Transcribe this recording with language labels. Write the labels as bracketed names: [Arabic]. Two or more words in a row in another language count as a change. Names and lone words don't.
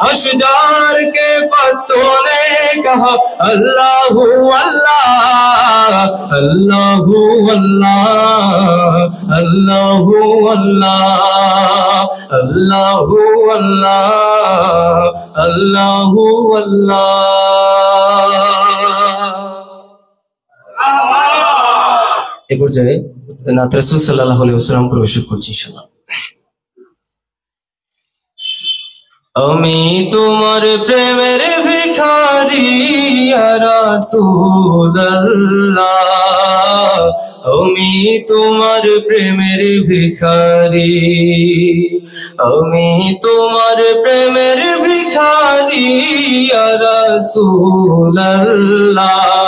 [Urdu] اشجار کے پتوں نے کہا اللہ اللہ اللہ اللہ اللہ اللہ اللہ اللہ اللہ اللہ. [Bangla] এক পর্যায়ে নাত রাসূল [Arabic] صلى الله عليه وسلم [Bangla] प्रवेश করছি ইনশাআল্লাহ। আমি তোমার প্রেমের ভিখারি ইয়া রাসূলুল্লাহ, আমি তোমার প্রেমের ভিখারি, আমি তোমার প্রেমের ভিখারি ইয়া রাসূলুল্লাহ।